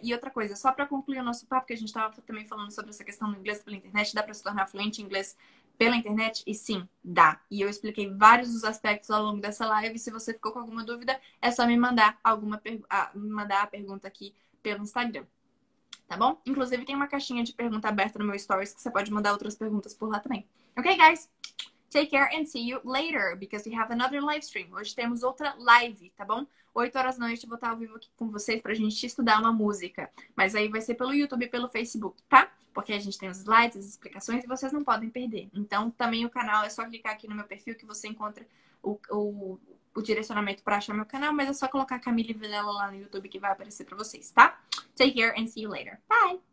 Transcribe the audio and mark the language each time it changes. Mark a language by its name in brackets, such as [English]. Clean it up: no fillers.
[Portuguese] E outra coisa, só para concluir o nosso papo, que a gente estava também falando sobre essa questão do inglês pela internet, dá para se tornar fluente em inglês pela internet? E sim, dá. E eu expliquei vários dos aspectos ao longo dessa live. Se você ficou com alguma dúvida, é só me mandar a pergunta aqui pelo Instagram. Tá bom? Inclusive tem uma caixinha de pergunta aberta no meu stories que você pode mandar outras perguntas por lá também. [English] Ok, guys? Take care and see you later, because we have another live stream. [Portuguese] Hoje temos outra live, tá bom? 8 horas da noite eu vou estar ao vivo aqui com vocês pra gente estudar uma música. Mas aí vai ser pelo YouTube e pelo Facebook, tá? Porque a gente tem os slides, as explicações e vocês não podem perder. Então também o canal, é só clicar aqui no meu perfil que você encontra o direcionamento para achar meu canal, mas é só colocar Camille Vilela lá no YouTube que vai aparecer para vocês, tá? [English] Take care and see you later. Bye!